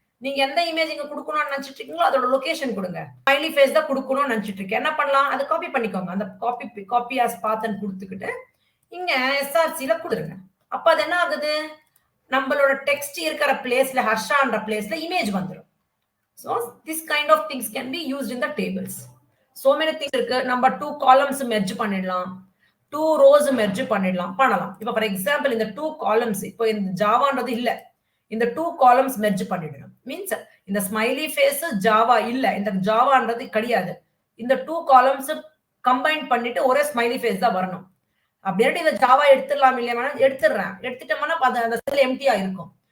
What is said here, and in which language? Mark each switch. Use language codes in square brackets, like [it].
[ta] நீங்க எந்த இமேஜ் இங்க கொடுக்கணும்னு நினைச்சிட்டு இருக்கீங்களோ அதோட லொகேஷன் கொடுங்க. ஸ்மைலி ஃபேஸ் தான் கொடுக்கணும்னு நினைச்சிட்டு இருக்கேன். என்ன பண்ணலாம்? அதை காப்பி பண்ணிக்கோங்க. அந்த காப்பி ஆஸ் பாத்ன்னு கொடுத்துக்கிட்டு இங்க எஸ்ஆர்சில கொடுங்க. அப்ப அது என்ன ஆகுது? நம்மளோட டெக்ஸ்ட் இருக்கிற பிளேஸ்ல ஹர்ஷான்ற பிளேஸ்ல இமேஜ் வந்துடும். [en] So this kind of things can be used in the tables. So many things இருக்கு. [ta] நம்ம 2 columns merge பண்ணிடலாம். 2 rows merge பண்ணலாம். இப்போ ஃபார் எக்ஸாம்பிள் இந்த 2 columns இப்போ இந்த ஜாவான்றது இல்ல. இந்த 2 columns merge பண்ணிடணும். மீன்ஸ் இந்த ஸ்மைலி ஃபேஸ் ஜாவா இல்ல. இந்த ஜாவான்றது கிடையாது. இந்த 2 columns கம்பைன் பண்ணிட்டு ஒரே ஸ்மைலி ஃபேஸ் தான் வரணும். அப்படியே இந்த ஜாவா எடுத்துடலாம் இல்லையா? எடுத்துடுறேன். எடுத்துட்டோம்னா அந்த செல் எம்டியா இருக்கும்.